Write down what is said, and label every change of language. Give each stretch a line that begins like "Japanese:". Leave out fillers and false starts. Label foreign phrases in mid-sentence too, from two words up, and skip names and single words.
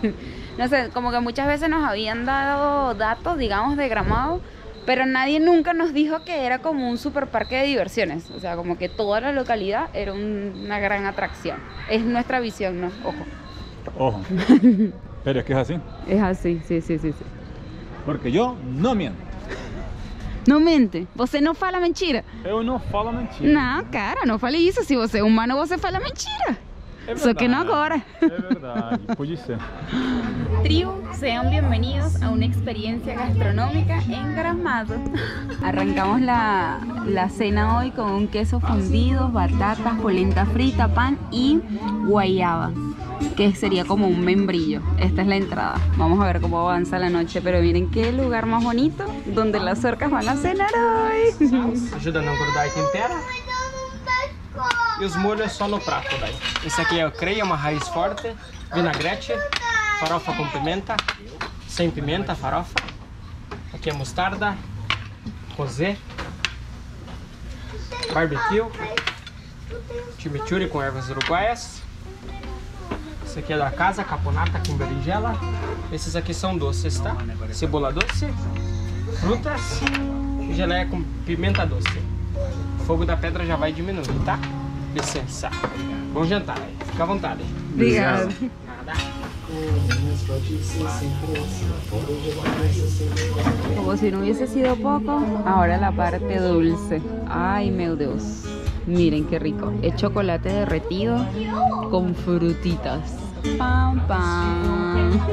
Spanish: No sé, como que muchas veces nos habían dado datos, digamos, de Gramado, pero nadie nunca nos dijo que era como un super parque de diversiones. O sea, como que toda la localidad era una gran atracción. Es nuestra visión, ¿no? Ojo. Pero es que es así. Es así, sí. Porque yo no miento.
Portuguese: Não mente, você não fala mentira. Eu não falo mentira. Não, cara, não fale isso. Se você é humano, você fala mentira. Só que
Spanish: no ahora. Es verdad, puede ser. Tribu, sean bienvenidos a una experiencia gastronómica en Gramado. Arrancamos la cena hoy con un queso fundido, batatas, polenta frita, pan y guayaba, que sería como un membrillo. Esta es la entrada. Vamos a ver cómo avanza la noche, pero miren qué lugar más bonito donde las orcas van a cenar hoy.
Portuguese: Ajuda a não grudar e tempera. E os molhos é só no prato daí. Esse aqui é o creia, uma raiz forte, vinagrete, farofa com pimenta, sem pimenta, farofa. Aqui é mostarda, rosé, barbecue, chimichurri com ervas uruguaias, Esse aqui é da casa, caponata com berinjela. Esses aqui são doces, tá? Cebola doce, frutas e geleia com pimenta doce. O fogo da pedra já vai diminuir, tá? Licença. Bom jantar aí. Fica à vontade. Obrigada. Nada.
Spanish: Como si no hubiese sido poco, ahora la parte dulce. Ay, meu Dios. Miren qué rico. Es chocolate derretido con frutitas. Pam, pam.